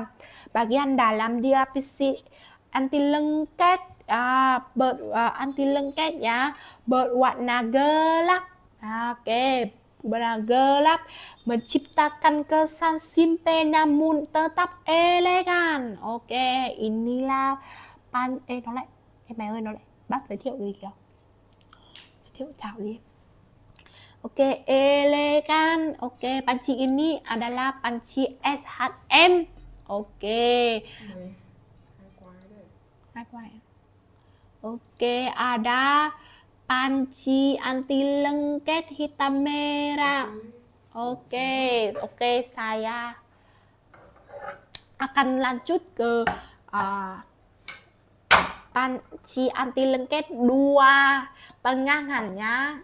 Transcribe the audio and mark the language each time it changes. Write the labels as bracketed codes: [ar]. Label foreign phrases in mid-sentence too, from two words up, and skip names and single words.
[id] Bagian dalam dilapisi anti lengket ya, berwarna gelap. Oke, berwarna gelap menciptakan kesan simple namun tetap elegan. [vi] Oke, inilah nó lại mẹ ơi, nó lại bác giới thiệu gì kìa, giới thiệu chào gì. [id] Oke, elegan. Oke, panci ini adalah panci SHM. Oke. [vi] Hai quai đấy. Hai quai. [id] Oke, ada panci anti lengket hitam merah. Oke, saya akan lanjut ke panci anti lengket 2 pengangannya.